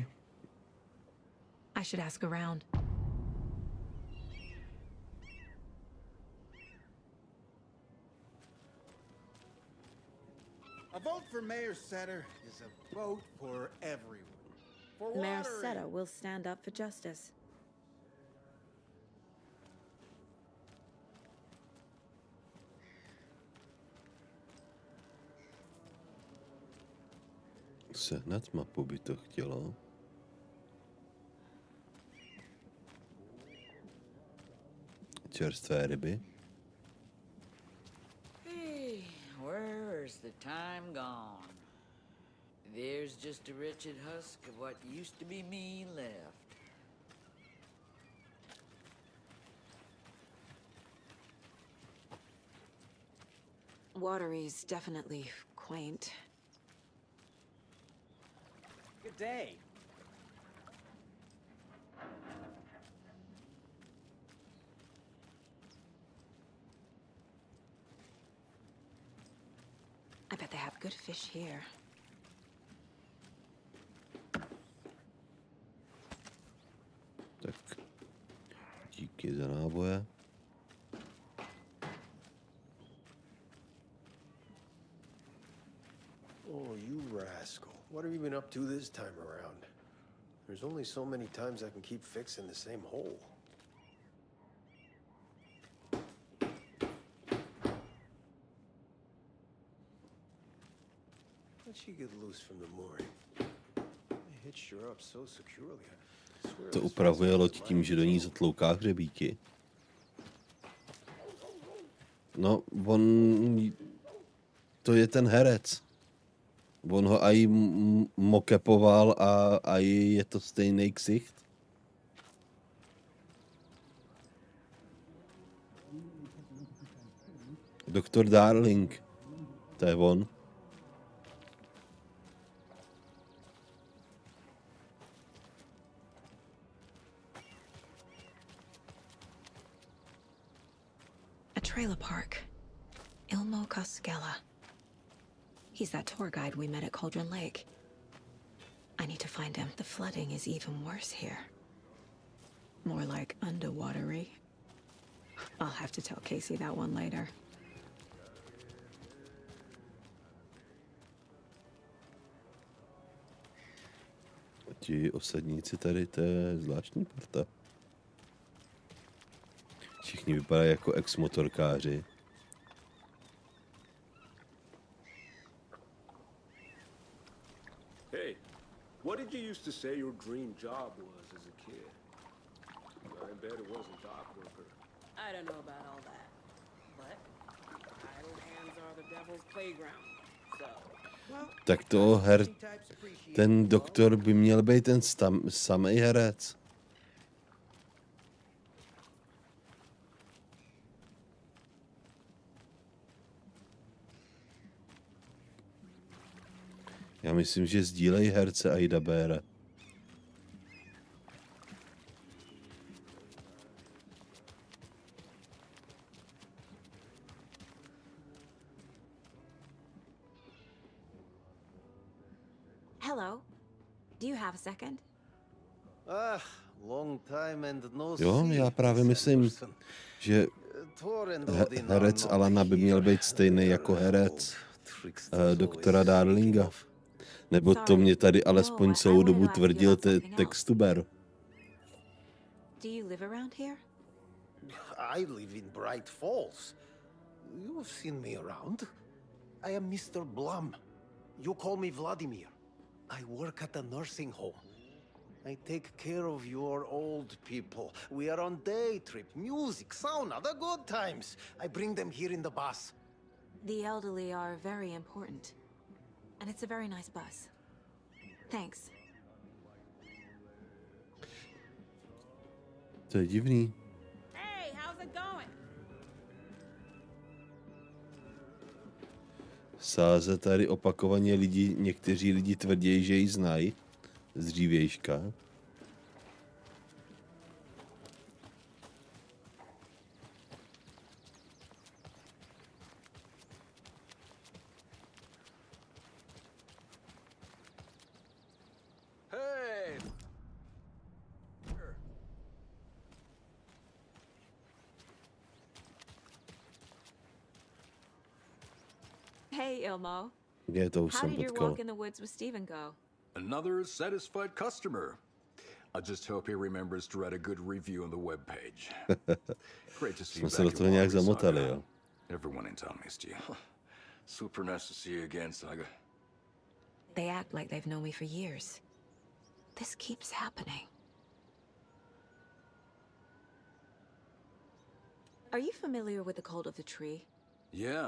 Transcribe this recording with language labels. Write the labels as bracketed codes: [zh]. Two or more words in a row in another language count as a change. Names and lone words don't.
[en] I should ask around. A vote for Mayor Setter is a vote for everyone. For Mayor Watery. Seta will stand up for justice. [cs] Sehnat mapu by to chtělo. Čerstvé ryby. [en] Hey, where's the time gone? There's just a wretched husk of what used to be me left. Watery's definitely quaint. Good day. I bet they have good fish here. [cs] Tak díky za náboje. [en] Oh, you rascal. What have you been up to this time around? There's only so many times I can keep fixing the same hole. How'd she get loose from the mooring? They hitched her up so securely. I swear To it was [cs] upravuje loď tím, že do ní zatlouká hřebíky. No, to je ten herec. On ho aj mokepoval a je to stejný ksicht. Doktor Darling. To je on. [en] A trailer park. Ilmo Koskela. He's that tour guide we met at Cauldron Lake. I need to find him. The flooding is even worse here. More like underwatery. I'll have to tell Casey that one later. [cs] Ti osadníci tady, to je zvláštní parta. Všichni vypadají jako ex-motorkáři. [en] Hey, what did you used to say your dream job was as a kid? I bet it wasn't dock worker. I don't know about all that, but idle hands are the devil's playground, so... [cs] Tak to ten doktor by měl být ten samej herec. Já myslím, že sdílejí herce a dabéra. [en] Hello. Do you have a second? Long time and no [cs] Jo, já právě myslím, že herec Alana by měl být stejný jako herec doktora Darlinga. Nebo to mě tady alespoň celou dobu tvrdil textuber. [en] Do you live around here? I live in Bright Falls. You've seen me around. I am Mr. Blum. You call me Vladimir. I work at a nursing home. I take care of your old people. We are on day trip, music, sauna, the good times. I bring them here in the bus. The elderly are very important. And it's a very nice bus. Thanks. [cs] To je divný. [en] Hey, how's it going? [cs] Sáze tady opakovaně někteří lidi tvrdí, že ji znají z dřívějška. [en] Hey! Hey, Ilmo. [cs] Kde to už [en] How [cs] jsem [en] did your [cs] potkal. [en] walk in the woods with Steven go? Another satisfied customer. I just hope he remembers to write a good review on the webpage. Great to see you [cs] Jsme se do [en] back [cs] toho [en] at [cs] nějak [en] work, [cs] zamotali, [en] Saga. [cs] jo. [en] Everyone in town missed you. Super nice to see you again, Saga. They act like they've known me for years. This keeps happening. Are you familiar with the cult of the tree?